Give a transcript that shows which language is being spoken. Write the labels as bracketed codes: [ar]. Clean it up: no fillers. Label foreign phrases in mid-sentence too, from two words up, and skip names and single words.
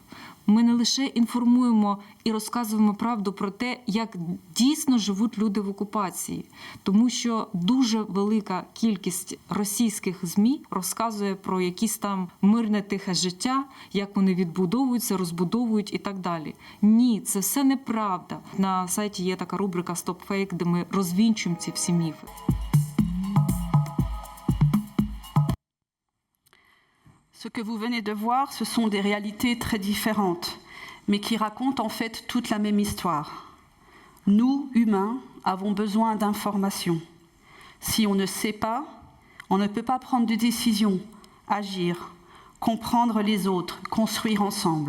[uk] Ми не лише інформуємо і розказуємо правду про те, як дійсно живуть люди в окупації, тому що дуже велика кількість російських ЗМІ розказує про якісь там мирне тихе життя, як вони відбудовуються, розбудовують і так далі. Ні, це все неправда. На сайті є така рубрика «Стоп фейк», де ми розвінчуємо ці всі міфи. [fr] Ce que vous venez de voir, ce sont des réalités très différentes, mais qui racontent en fait toute la même histoire. Nous, humains, avons besoin d'informations. Si on ne sait pas, on ne peut pas prendre de décisions, agir, comprendre les autres, construire ensemble.